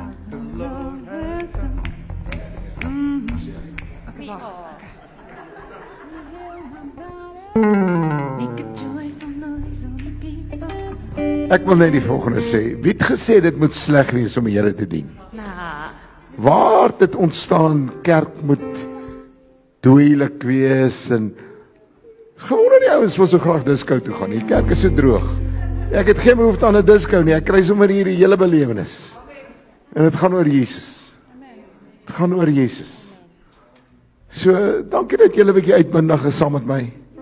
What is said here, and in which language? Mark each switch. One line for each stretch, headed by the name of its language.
English: The Lord has done.
Afrikaans: Okay, wacht.
English: Make a joyful noise on the people.
Afrikaans: Ek wil net die volgende sê. Wie het gesê dit moet sleg wees om die Here te dien? Nou, Waar het dit ontstaan kerk moet doeilik wees en gewone die ouens wil so graag disco toe gaan. Die kerk is so droog. Ek het geen behoefte aan 'n disco nie. Ek kry sommer hier die hele belewenis. En dit gaan oor Jesus. Dit gaan oor Jesus. So, dankie dat julle 'n bietjie uitbindig is saam met my.